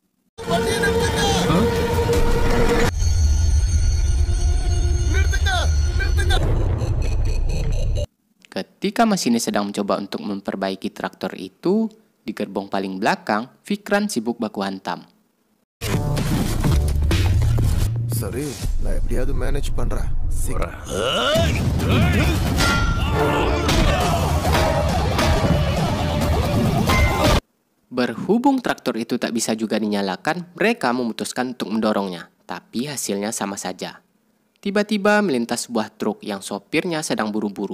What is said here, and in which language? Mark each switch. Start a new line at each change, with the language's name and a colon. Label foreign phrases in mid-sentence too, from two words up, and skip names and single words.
Indonesian: Ketika masinis sedang mencoba untuk memperbaiki traktor itu, di gerbong paling belakang, Fikran sibuk baku hantam.
Tamil: சரி நான் எப்படியாவது மேனேஜ் பண்றேன்.
Indonesian: Berhubung traktor itu tak bisa juga dinyalakan, mereka memutuskan untuk mendorongnya. Tapi hasilnya sama saja. Tiba-tiba melintas sebuah truk yang sopirnya sedang buru-buru.